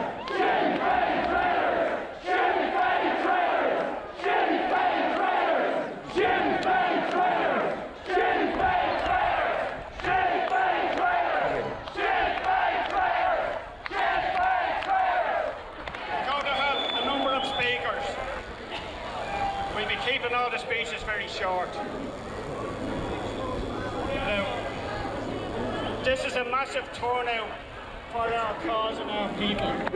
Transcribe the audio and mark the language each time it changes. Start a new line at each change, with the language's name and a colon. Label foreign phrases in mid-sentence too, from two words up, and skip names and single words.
English: Sinn Féin traitors! Sinn Féin traitors! Sinn Féin traitors! Sinn Féin traitors! Sinn Féin traitors! Sinn Féin traitors! Sinn Féin traitors! Sinn Féin traitors! Going to have a number of speakers. We'll be keeping all the speeches very short. Now, this is a massive turnout for our cause and our people.